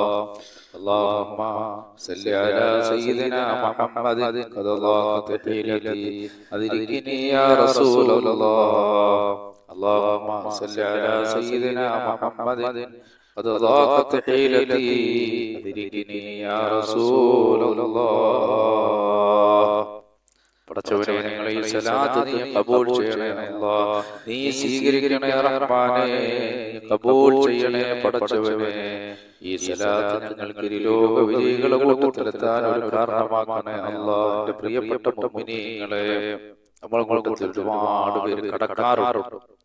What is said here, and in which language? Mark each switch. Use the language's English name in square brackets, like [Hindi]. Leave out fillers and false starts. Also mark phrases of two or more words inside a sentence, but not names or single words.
[Arabic] اللهم صل على سيدنا محمد قد ضاقت حيلتي أدركني يا رسول الله. اللهم صل على سيدنا محمد قد ضاقت حيلتي أدركني يا رسول الله. [Malayalam] പടച്ചവനെ, ഞങ്ങളെ ഈ സലാത്ത് നീ കബൂൽ ചെയ്യണേ അല്ലാഹ്. നീ സ്വീകരിക്കണേ റഹ്മാനേ, കബൂൽ ചെയ്യണേ പടച്ചവനെ. ഈ സലാത്ത് ഞങ്ങൾക്ക് ഇരുലോക വിജയികളുടെ കൂട്ടത്തിലെത്താൻ ഒരു കാരണമാക്കണേ അല്ലാഹ്. എന്റെ പ്രിയപ്പെട്ട മുഅ്മിനീങ്ങളെ, നമ്മൾ ഒരുപാട് പേര് കടക്കാറുണ്ട്.